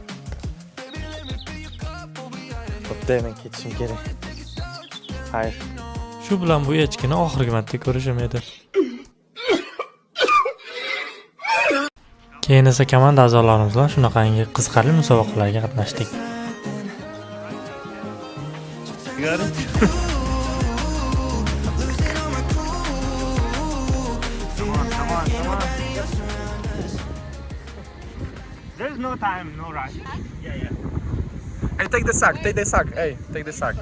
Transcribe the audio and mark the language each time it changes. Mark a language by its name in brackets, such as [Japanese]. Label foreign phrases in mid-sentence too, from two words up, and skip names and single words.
[Uzbek] Xo'p, men ketishim kerak. [Turkish] Hayır. [Uzbek] Shu bilan bu echkini oxirgi marta ko'rishim edi. Keyin esa komanda a'zolarimiz bilan shunaqangi qiziqarli musobaqalarga qatnashdik. [English] There's no time, no rush. Yeah. Hey, take the sack. Hey, take the sack.